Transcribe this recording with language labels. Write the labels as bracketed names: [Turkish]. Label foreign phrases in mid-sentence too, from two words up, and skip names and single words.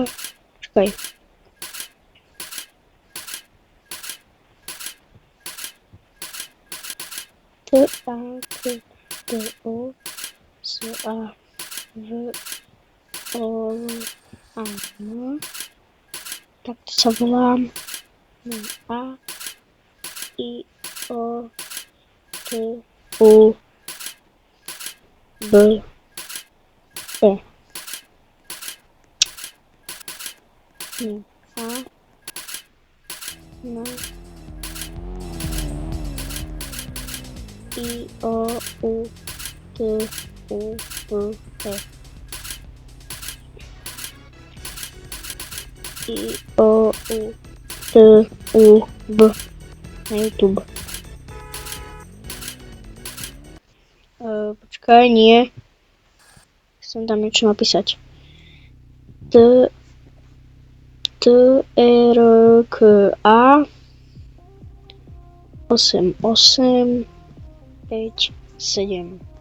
[Slovak] Počkaj. T A K T O S A V O A N. Tak to sa volám. A I O T U B E. A N I O U T U B E. I O U T U B na YouTube. Počkaj, nie. Chcem tam niečo napísať. T R K A 8 8 5 7.